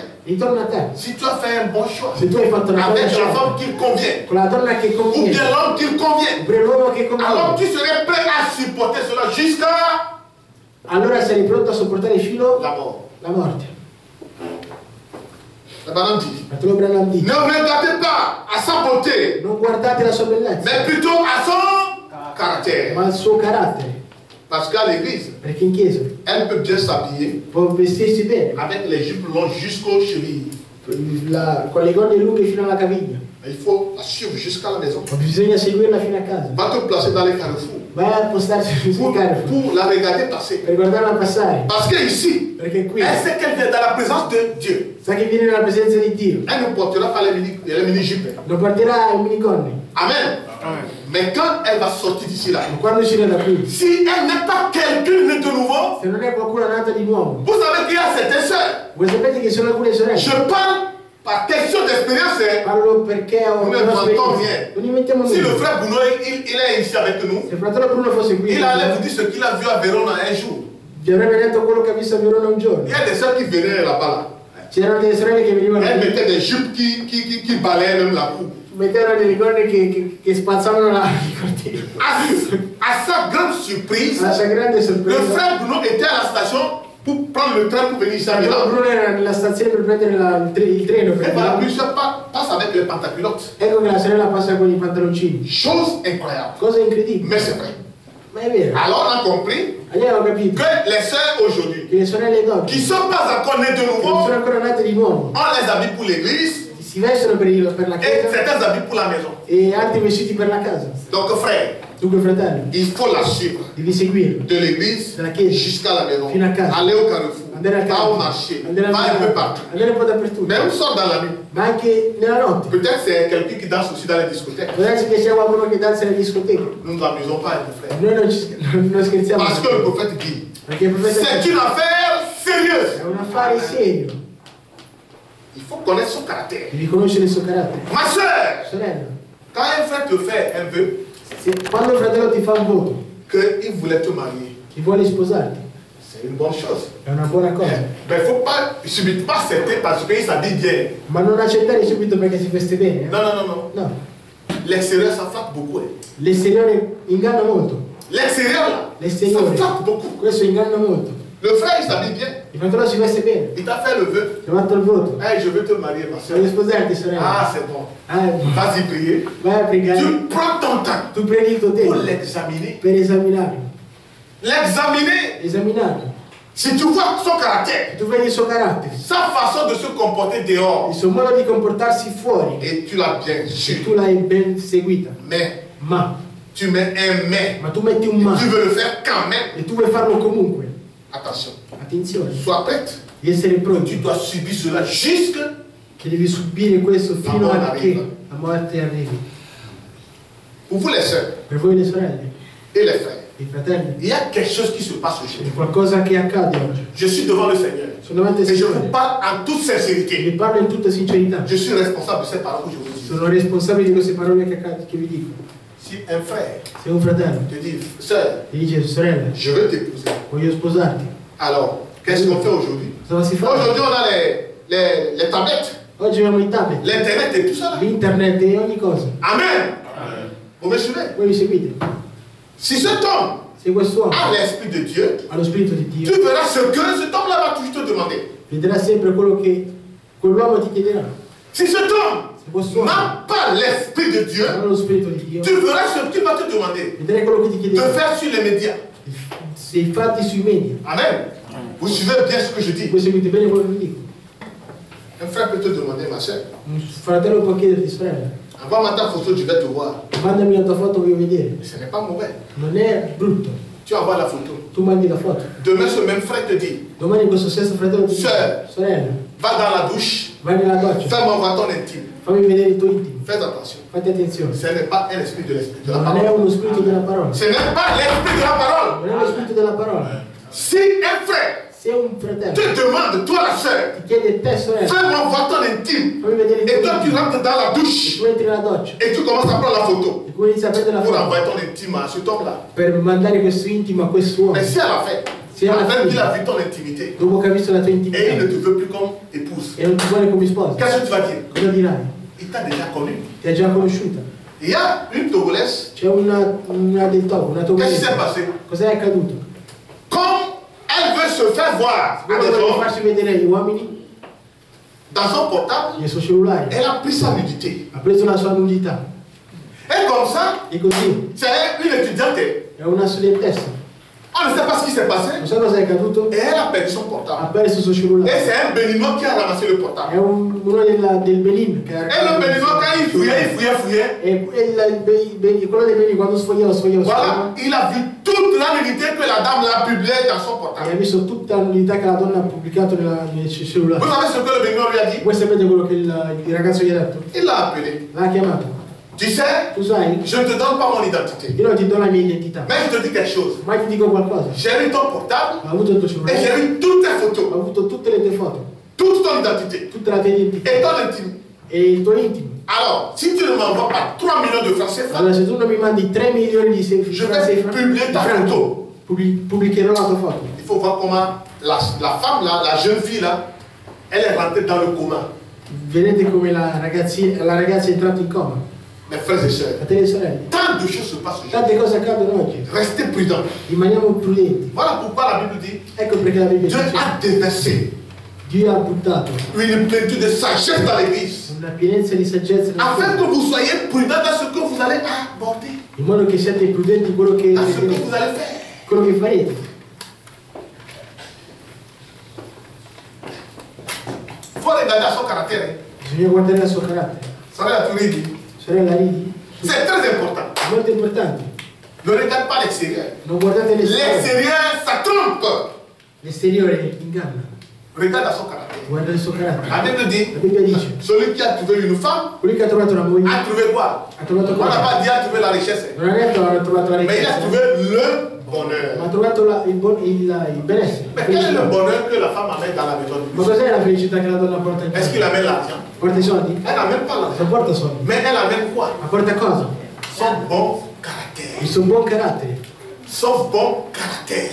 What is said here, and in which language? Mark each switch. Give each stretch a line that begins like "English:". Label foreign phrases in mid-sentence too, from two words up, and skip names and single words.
Italian: ritorna a te.
French: Si tu as fait un bon choix
Italian: Se tu hai fatto una buona
French: avec la
Italian: scelta
French: femme qui convient,
Italian: con la donna che
French: ou
Italian: conviene,
French: bien l'homme qui convient,
Italian: oppure l'uomo che
French: alors
Italian: conviene,
French: tu serais prêt à supporter cela jusqu'à
Italian: allora sarei pronto a sopportare fino
French: la mort.
Italian: alla morte.
French: La Bible dit,
Italian: Fratello Branham dice,
French: ne regardez pas à sa beauté,
Italian: non guardate la sua bellezza,
French: mais plutôt à son caractère.
Italian: ma al suo carattere.
French: Parce qu'à l'église,
Italian: Perché in chiesa
French: elle peut bien s'habiller
Italian: può vestirsi bene,
French: avec les jupes longues jusqu'aux chevilles.
Italian: con le gonne lunghe fino alla caviglia,
French: Mais il faut la suivre jusqu'à la maison.
Italian: ma bisogna seguirla fino a casa.
French: Va te placer dans les carrefours
Italian: Vai a postarsi sul Carrefour
French: pour la regarder passer.
Italian: per guardarla passare,
French: Parce que ici,
Italian: perché qui
French: elle sait qu'elle vient dans la présence de Dieu.
Italian: sa che viene nella presenza di Dio,
French: Elle ne portera pas les mini-jupes.
Italian: non porterà i miniconne,
French: Amen. Mais quand elle va sortir d'ici là,
Italian: ma quando uscirà da qui,
French: si elle n'est pas quelqu'un né de nouveau,
Italian: se non è qualcuno nato di nuovo,
French: vous savez qu'il y a certaines sœurs.
Italian: voi sapete che sono alcune sorelle,
French: Je parle par question d'expérience.
Italian: parlo perché ho
French: Non
Italian: una
French: ne inventons
Italian: esperienza.
French: rien.
Italian: Non inventiamo
French: Si le
Italian: nulla.
French: frère Bruno, il est ici avec nous,
Italian: Se il fratello Bruno fosse qui,
French: il allait vous dire ce qu'il a vu à Verona un jour.
Italian: vi avrebbe detto quello che ha visto a Verona un giorno.
French: Il y a des sœurs qui venaient là-bas. Là.
Italian: C'erano delle sorelle che venivano
French: Elles qui, mettaient des jupes qui balayaient même la cour.
Italian: mettevano delle gonne che spazzavano il cortile.
French: À sa grande surprise,
Italian: La sua grande
French: le
Italian: sorpresa,
French: frère Bruno était à la station pour prendre le train pour venir ici à
Italian: il fratello
French: Milan.
Italian: Bruno era nella stazione per prendere il treno per
French: Et voilà,
Italian: Milano.
French: lui seul passe avec les pantaculottes.
Italian: Ecco che la sorella passa con i pantaloncini.
French: Chose incroyable.
Italian: Cosa incredibile,
French: Mais c'est vrai.
Italian: ma è vero.
French: Alors on a compris
Italian: Abbiamo capito
French: que les sœurs aujourd'hui,
Italian: che le sorelle d'oggi,
French: qui ne sont pas encore nées de
Italian: che non sono
French: nouveau,
Italian: ancora nate di nuovo,
French: on les habille pour l'église
Italian: si vestono per la
French: et
Italian: chiesa
French: certains habillent pour la maison.
Italian: e altri vestiti per la casa.
French: Donc frère,
Italian: Dunque fratello,
French: il faut la suivre.
Italian: devi seguirlo.
French: De l'église
Italian: Dalla chiesa
French: jusqu'à la maison.
Italian: fino a casa.
French: Aller au carrefour.
Italian: Andare al
French: Va au
Italian: campo,
French: marché.
Italian: andare al
French: Va un peu
Italian: mercato,
French: partout.
Italian: andare un po' dappertutto.
French: Même sort dans la nuit.
Italian: Ma anche nella notte.
French: Peut-être c'est quelqu'un qui danse aussi dans les discothèques.
Italian: Può darsi che c'è qualcuno che danza nelle discoteche.
French: Nous ne nous amusons pas, mon frère.
Italian: Noi non scherziamo.
French: Parce que le prophète dit,
Italian: Perché il profeta
French: c'est une affaire sérieuse.
Italian: è un affare serio.
French: Il faut connaître son caractère.
Italian: Devi conoscere il suo carattere.
French: Ma soeur,
Italian: Sorella,
French: quand un frère te fait un vœu,
Italian: quando il fratello ti fa un voto,
French: qu'il voulait te marier,
Italian: ti vuole sposarti,
French: c'est une bonne chose.
Italian: è una buona cosa.
French: Mais il ne faut pas subitement accepter parce qu'il s'habille bien.
Italian: Ma non accettare subito perché si veste bene.
French: Non, non, non, non.
Italian: No.
French: L'extérieur, ça flatte beaucoup.
Italian: L'esteriore inganna molto.
French: L'extérieur, là, ça
Italian: L'esteriore,
French: flatte beaucoup.
Italian: questo inganna molto.
French: Le frère, il s'habille bien.
Italian: Il fratello si veste bene.
French: Il t'a fait le vœu.
Italian: Ti ha fatto il voto.
French: Hey, je veux te marier, ma soeur.
Italian: Voglio sposarti, sorella.
French: Ah, c'est bon. Vas-y prier.
Italian: Vai a pregare.
French: Tu prends ton temps
Italian: Tu prendi il tuo
French: pour
Italian: tempo
French: l'examiner.
Italian: per esaminarlo.
French: L'examiner.
Italian: Esaminarlo.
French: Si tu vois son caractère,
Italian: Tu vedi il suo carattere,
French: sa façon de se comporter dehors,
Italian: il suo modo di comportarsi fuori.
French: et tu l'as bien
Italian: E
French: su.
Italian: tu l'hai ben seguita.
French: Mais
Italian: Ma
French: tu mets un mais.
Italian: tu metti un ma.
French: Tu veux le faire quand même.
Italian: E tu vuoi farlo comunque.
French: Attention.
Italian: Attenzione,
French: Sois prête.
Italian: di essere
French: Tu
Italian: pronti,
French: dois subir cela jusque.
Italian: che devi subire questo fino morte a che arriva. la morte arrivi.
French: Pour vous les sœurs
Italian: Per voi le sorelle,
French: et les frères,
Italian: i fratelli,
French: il y a quelque chose qui se passe
Italian: c'è
French: aujourd'hui.
Italian: qualcosa che accade oggi.
French: Je suis devant le Seigneur.
Italian: Sono davanti al
French: Et je vous
Italian: Signore.
French: parle en toute
Italian: Vi
French: sincérité.
Italian: parlo in tutta sincerità.
French: Je suis responsable de ces paroles que je vous dis.
Italian: Sono responsabile di queste parole che vi dico.
French: Si un frère
Italian: Se un fratello
French: te dit, sœur,
Italian: ti dice, sorella,
French: je veux t'épouser,
Italian: voglio sposarti,
French: alors qu'est-ce qu'on fait aujourd'hui?
Italian: cosa si fa?
French: Aujourd'hui, on a les tablettes,
Italian: Oggi abbiamo i tablet,
French: l'internet et tout ça. Là.
Italian: l'internet e ogni cosa.
French: Amen. Vous me suivez?
Italian: Voi mi seguite?
French: Si cet homme
Italian: Se quest'uomo
French: a l'Esprit de Dieu,
Italian: ha lo Spirito di
French: tu
Italian: Dio,
French: verras ce que cet homme-là va toujours te demander.
Italian: vedrà sempre quello che quell'uomo ti chiederà.
French: Si cet homme
Italian: Se quest'uomo
French: n'a pas l'Esprit de Dieu,
Italian: non ha lo Spirito di Dio,
French: tu verras ce qu'il va te demander
Italian: vedrai quello che ti
French: de
Italian: chiederà.
French: faire sur les médias.
Italian: Se infatti sui media,
French: Amen. Vous suivez bien ce que je dis.
Italian: voi seguite bene quello che vi dico.
French: Un frère peut te demander, ma soeur,
Italian: Un fratello può chiederti, sorella,
French: envoie-moi ta photo, je vais te voir.
Italian: mandami la tua foto, voglio vedere.
French: Mais ce n'est pas mauvais.
Italian: Non è brutto,
French: Tu envoies la photo.
Italian: tu mandi la foto.
French: Demain, ce même frère te dit,
Italian: Domani questo stesso fratello ti dice, sorella,
French: va dans la douche,
Italian: vai nella doccia,
French: fais-moi voir ton intime.
Italian: fammi vedere il tuo intimo.
French: Fais attention.
Italian: Fate attenzione.
French: Ce n'est pas un esprit de l'esprit de la
Italian: Non è
French: parole.
Italian: uno spirito della parola.
French: Ce n'est pas l'esprit de la parole.
Italian: Non è lo spirito della parola.
French: Si un frère
Italian: Se un fratello
French: te demande, toi la soeur,
Italian: ti chiede te, sorella,
French: fais-moi voir ton intime.
Italian: fammi vedere il
French: Et
Italian: tuo
French: toi, tu
Italian: intimo,
French: rentres dans la
Italian: e
French: douche
Italian: tu entri nella doccia,
French: et tu commences à prendre la photo
Italian: e tu inizi a prendere la
French: pour
Italian: foto
French: envoyer ton intime à cet homme-là.
Italian: per mandare questo intimo a quest'uomo.
French: Mais si à la fin,
Italian: Si alla
French: après
Italian: fine,
French: il a vu ton intimité
Italian: dopo che ha visto la tua
French: et il ne
Italian: intimità
French: te veut plus comme épouse,
Italian: e non ti vuole come sposa,
French: qu'est-ce que tu vas dire?
Italian: cosa dirai?
French: Il t'a déjà connu.
Italian: Ti ha già conosciuta.
French: Il y a une Togolaise.
Italian: C'è una del Togo, una
French: Qu'est-ce qui s'est
Italian: togolese.
French: passé?
Italian: Cos'è accaduto?
French: Comme elle veut se faire voir à
Italian: Come
French: des
Italian: vuole
French: hommes
Italian: farsi vedere agli uomini,
French: dans son portable,
Italian: nel suo cellulare,
French: elle a pris sa nudité.
Italian: ha preso la sua nudità.
French: Et comme ça,
Italian: E così
French: c'est une étudiante.
Italian: è una studentessa.
French: On ne sait pas ce qui s'est passé.
Italian: Non so cosa è accaduto?
French: Et elle a perdu son
Italian: Ha
French: portable.
Italian: perso il suo
French: Et
Italian: cellulare.
French: c'est un béninois qui a ramassé le
Italian: È
French: portable.
Italian: uno del Benin che ha
French: Et le béninois, quand il fouillait,
Italian: E quello del Benin quando sfogliava.
French: voilà, il a vu toute la nudité que la dame l'a publiée dans son
Italian: E ha
French: portable.
Italian: visto tutta la nudità che la donna ha pubblicato nel
French: Vous
Italian: cellulare.
French: savez ce que le béninois lui a dit?
Italian: Voi sapete quello che il ragazzo gli ha detto?
French: Il l'a appelé.
Italian: L'ha chiamato.
French: Tu sais,
Italian: Tu sai,
French: je ne te donne pas mon identité.
Italian: io non ti do la mia identità,
French: Mais je te dis quelque chose.
Italian: ma ti dico qualcosa.
French: J'ai eu ton portable
Italian: Ho avuto il tuo
French: et
Italian: cellulare,
French: j'ai eu toutes tes
Italian: ho
French: photos,
Italian: avuto tutte le tue foto,
French: toute ton identité
Italian: tutta la tua identità
French: et ton intime.
Italian: e il tuo intimo.
French: Alors, si tu ne m'envoies pas 3 millions de francs CFA,
Italian: Allora se tu non mi mandi 3 milioni di
French: je vais publier ta photo.
Italian: pubblicherò la tua foto.
French: Il faut voir comment la femme là, la jeune fille là, elle est rentrée dans le coma.
Italian: Vedete come la ragazza è entrata in coma.
French: Mes frères et sœurs,
Italian: Fratelli e sorelle,
French: tant de choses se passent aujourd'hui.
Italian: tante cose accadono oggi.
French: Restez prudents.
Italian: Rimaniamo prudenti.
French: Voilà pourquoi la Bible dit,
Italian: Ecco perché la Bibbia
French: Dieu
Italian: dice
French: a déversé
Italian: Dio ha buttato
French: une plénitude de sagesse dans l'église,
Italian: una pienezza di saggezza nel
French: afin
Italian: cuore,
French: que vous soyez prudents dans ce que vous allez aborder,
Italian: in modo che siate prudenti in quello che
French: dans ce que vous allez faire.
Italian: quello che farete.
French: Il faut regarder à son caractère. Hein.
Italian: Bisogna guardare il suo carattere.
French: Ça va la tourner dit.
Italian: Sorella, ridi?
French: C'est très important.
Italian: È molto importante.
French: Ne regarde pas l'extérieur.
Italian: Non guardate l'esteriore.
French: L'extérieur, ça trompe.
Italian: L'esteriore inganna.
French: Regarde à son caractère.
Italian: Guarda il suo
French: La
Italian: carattere.
French: Bible dit,
Italian: La Bibbia dice,
French: celui qui a trouvé une femme
Italian: colui che ha trovato una moglie
French: a trouvé quoi?
Italian: ha trovato
French: On n'a
Italian: cosa?
French: pas dit a trouvé la richesse.
Italian: Non ha detto ha trovato la
French: Mais il a
Italian: ricchezza,
French: trouvé le bonheur.
Italian: ma ha trovato il benessere.
French: Mais quel est le bonheur que la femme amène dans la maison?
Italian: Ma cos'è la felicità che la donna porta in
French: Est-ce qu'il
Italian: casa?
French: amène l'argent?
Italian: Porta i soldi?
French: Elle n'amène pas l'argent.
Italian: Non porta soldi.
French: Mais elle amène quoi?
Italian: Ma porta cosa?
French: Son bon caractère.
Italian: Il suo buon carattere.
French: Son bon caractère.